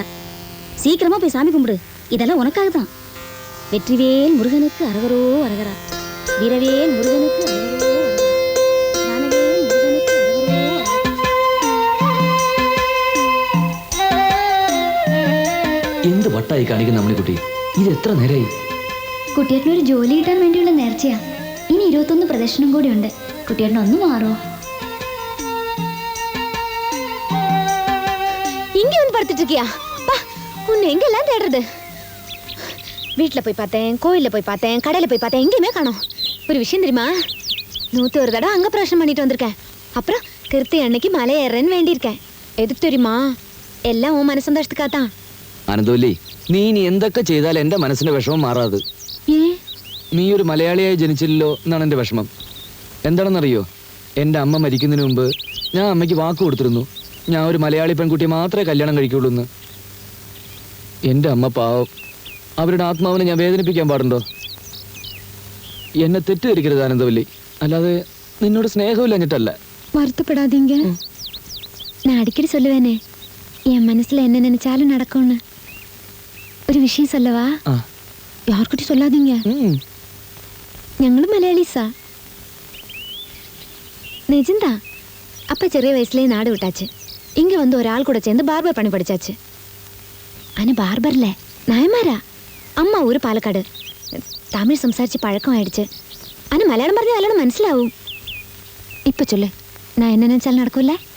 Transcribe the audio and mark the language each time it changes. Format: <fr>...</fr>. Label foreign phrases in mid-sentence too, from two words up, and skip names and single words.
<ta>சீக்கிரமா போய் சாமி கும்பிடு, இதெல்லாம் உனக்காக தான். வெற்றிவேல் முருகனுக்கு அரகரோ அரகரா. வீரவேல் முருகனுக்கு அரகரோ அரகரா. ஞானவேல் முருகனுக்கு அரகரோ.</ta> <ml>എന്ത് വട്ടായി കാണിക്കുന്ന അമ്മണിക്കുട്ടി, ഇത് എത്ര നേരമായി? കുട്ടിയേട്ടനൊരു ജോലി കിട്ടാൻ വേണ്ടിയുള്ള നേർച്ചയാ. ഇനി 21 പ്രദർശനം കൂടി ഉണ്ട്. കുട്ടിയേട്ടൻ ഒന്ന് മാറോ?</ml> <ta>இங்க வந்து படுத்துட்டு இருக்கியா? உன்னை எங்கெல்லாம் தேடுறது? வீட்டில் போய் பார்த்தேன், கோயிலில் போய் பார்த்தேன், கடையில் போய் பார்த்தேன், எங்கேயுமே காணோம். ஒரு விஷயம் தெரியுமா? 101 தடவை அங்கே பிரச்சனை பண்ணிட்டு வந்திருக்கேன். அப்புறம் கிருத்தி அன்னைக்கு மலை ஏறேன்னு வேண்டியிருக்கேன். எதுக்கு தெரியுமா?</ta> <ml>എല്ലാം ഓ മനസ്സന്തോഷத்துக்காகத்தான். ആനന്ദവല്ലി, നീ ഇനി എന്തൊക്കെ ചെയ്താലും എന്റെ മനസ്സിന്റെ വിഷമം മാറാതെ. നീ ഒരു മലയാളിയായി ജനിച്ചില്ലല്ലോ എന്നാണ് എന്റെ വിഷമം. എന്താണെന്നറിയോ, എൻ്റെ അമ്മ മരിക്കുന്നതിന് മുമ്പ് ഞാൻ അമ്മയ്ക്ക് വാക്ക് കൊടുത്തിരുന്നു, ഞാൻ ഒരു മലയാളി പെൺകുട്ടിയെ മാത്രമേ കല്യാണം കഴിക്കുള്ളൂ എന്ന്. എൻ്റെ അമ്മ പാവം, അവരുടെ ആത്മാവിനെ ഞാൻ വേദനിപ്പിക്കാൻ പാടുണ്ടോ? എന്നെ തെറ്റിദ്ധരിക്കരുത് ആനന്ദവല്ലി, അല്ലാതെ നിന്നോട് സ്നേഹമില്ലഞ്ഞിട്ടല്ല.</ml> <ta>வருத்தப்படாதீங்க. நான் அடிக்கடி சொல்லுவேனே, என் மனசுல என்ன நினைச்சாலும் நடக்கும்னு. ഒരു விஷயம் சொல்லவா? யார்கிட்ட சொல்லாதீங்க.</ta> <ml>ഞങ്ങളും മലയാളീസാ.</ml> <ta>நிஜந்தா.</ta> <ml>அப்பா ചെറിയ വയസ്സിലേ നാട് വിട്ടാச்சு.</ml> <ta>இங்க வந்து ஒரு ஆள் கூட சேர்ந்து பார்பர் பண்ணி படிச்சாச்சு. ஆனா பார்பர்ல நாயமாரா. அம்மா ஊரு പാലക്കാട്.</ta> <ml>തമിഴ് സംസാരിച്ച് പഴക്കമായിடுச்சு. ஆனா മലയാളം പറഞ്ഞാൽ നല്ലോണം മനസ്സിലാവും. ഇപ്പൊ ചൊല്ലേ,</ml> <ta>நான் என்ன நினைச்சாலும் நடக்கும்ல?</ta>